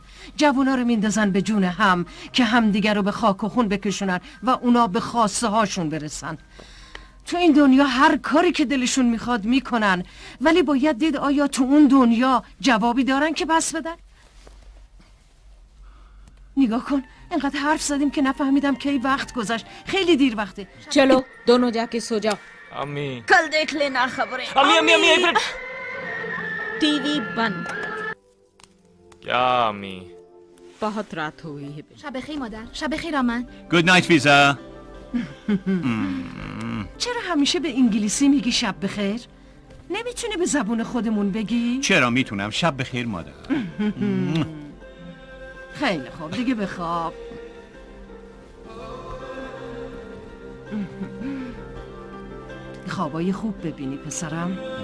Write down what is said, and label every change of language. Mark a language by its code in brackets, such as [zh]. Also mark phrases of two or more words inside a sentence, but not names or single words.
[fa] جوونا رو میندازن به جون هم که همدیگر رو به خاک و خون بکشونن و اونا به خواسته هاشون برسن. تو این دنیا هر کاری که دلشون میخواد میکنن، ولی باید دید آیا تو اون دنیا جوابی دارن که بس بدن؟ نگاه کن، انقدر حرف زدیم که نفهمیدم کی وقت گذشت. خیلی دیر وقته. [hi] चलो दोनों जाके सो जाओ। अम्मी कल देख लेना खबरें। अम्मी अम्मी अम्मी एक मिनट। टीवी बंद। क्या अम्मी? बहुत रात हो गई है। [fa] شب بخیر مادر. شب بخیر آمن. [en] Good night ویزا. [fa] چرا همیشه به انگلیسی میگی شب بخیر؟ نمیتونی به زبون خودمون بگی؟ چرا میتونم. شب بخیر مادر. خیلی خوب، دیگه بخواب. خوابای خوب ببینی پسرم.